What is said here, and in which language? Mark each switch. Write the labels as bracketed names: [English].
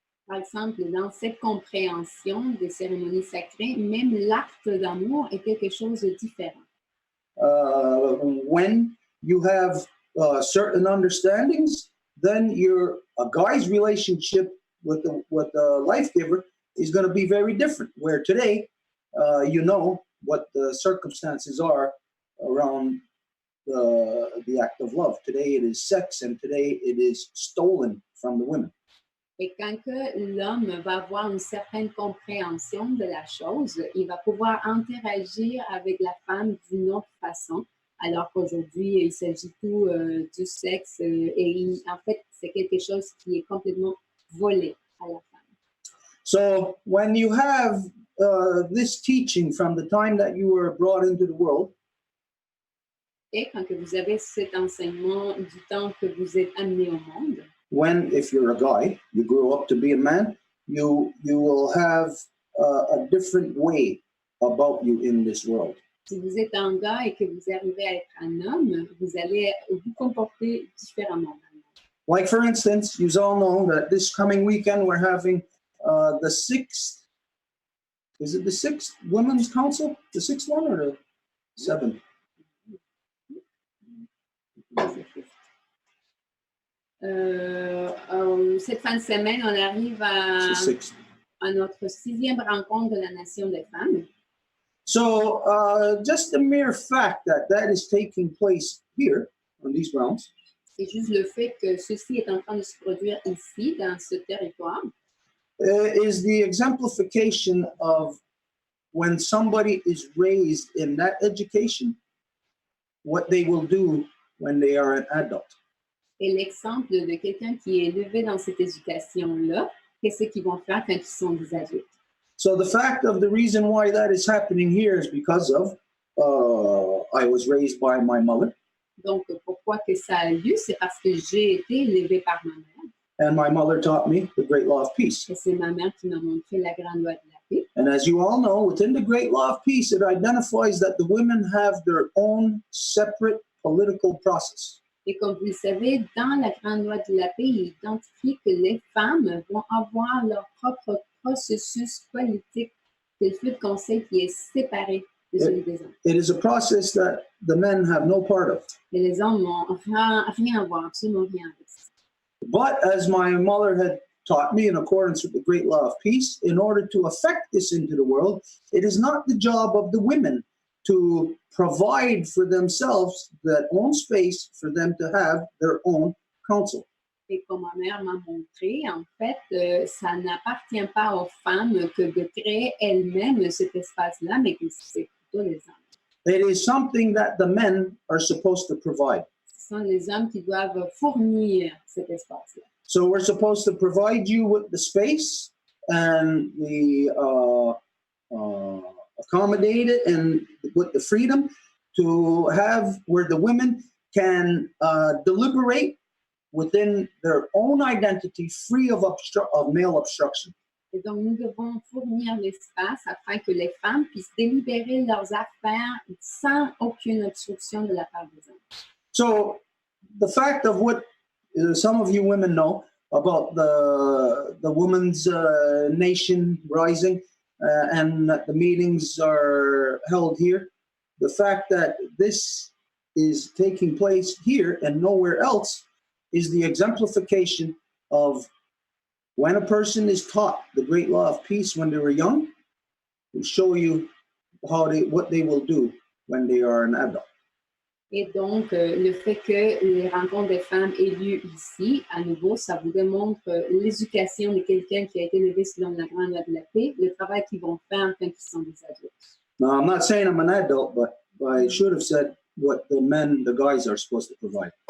[French] Par exemple, dans cette compréhension des cérémonies sacrées, même l'acte d'amour est quelque chose de différent. [English] When you have certain understandings, then a guy's relationship with the life giver is going to be very different. Where today, you know what the circumstances are around the act of love. Today it is sex, and today it is stolen from the women. [French] Et quand que l'homme va avoir une certaine compréhension de la chose, il va pouvoir interagir avec la femme d'une autre façon, alors qu'aujourd'hui, il s'agit tout du sexe et en fait, c'est quelque chose qui est complètement volé à la femme. [English] So when you have this teaching from the time that you were brought into the world, [French] Et quand que vous avez cet enseignement du temps que vous êtes amené au monde, [English] when, if you're a guy, you grow up to be a man, you will have a different way about you in this world. [French] si vous êtes un gars et que vous arrivez à être un homme, vous allez vous comporter différemment. [English] Like, for instance, you all know that this coming weekend we're having the sixth Women's Council? The sixth one or the seventh? [French] Cette fin de semaine, on arrive à notre 6e rencontre de la Nation des femmes. [English] So just the mere fact that is taking place here on these grounds [French] C'est juste le fait que ceci est en train de se produire ici, dans ce territoire, [English] is the exemplification of when somebody is raised in that education, what they will do when they are an adult. [French] et l'exemple de quelqu'un qui est élevé dans cette éducation-là, qu'est-ce qu'ils vont faire quand ils sont des adultes. [English] So the fact of the reason why that is happening here is because of I was raised by my mother. [French] Donc, pourquoi que ça a lieu? C'est parce que j'ai été élevée par ma mère. [English] And my mother taught me the great law of peace. [French] Et c'est ma mère qui m'a montré la grande loi de la paix. [English] And as you all know, within the great law of peace, it identifies that the women have their own separate political process. [French] Et comme vous le savez, dans la grande loi de la paix, il identifie que les femmes vont avoir leur propre processus politique, c'est le flux de conseil qui est séparé de celui des hommes. [English] It is a process that the men have no part of. [French] Et les hommes n'ont rien à voir, absolument rien avec ça. [English] But as my mother had taught me in accordance with the great law of peace, in order to affect this into the world, it is not the job of the women to provide for themselves that own space for them to have their own counsel. [French] Et comme ma mère m'a montré, en fait, ça n'appartient pas aux femmes que de créer elles-mêmes cet espace-là, mais que c'est plutôt les hommes. [English] It is something that the men are supposed to provide. [French] Ce sont les hommes qui doivent fournir cet espace-là. [English] So we're supposed to provide you with the space and the accommodate it and with the freedom to have where the women can deliberate within their own identity, free of male obstruction. [French] Et donc, nous devons fournir l'espace afin que les femmes puissent délibérer leurs affaires sans aucune obstruction de la part des hommes. [English] So the fact of what some of you women know about the women's nation rising and that the meetings are held here, the fact that this is taking place here and nowhere else is the exemplification of when a person is taught the great law of peace when they were young, will show you what they will do when they are an adult. [French] Et donc, le fait que les rencontres des femmes aient lieu ici, à nouveau, ça vous démontre l'éducation de quelqu'un qui a été élevé selon la grande loi de la paix, le travail qu'ils vont faire quand ils sont des adultes. [English] Now, I'm not saying I'm an adult, but I should have said what the guys are supposed to provide.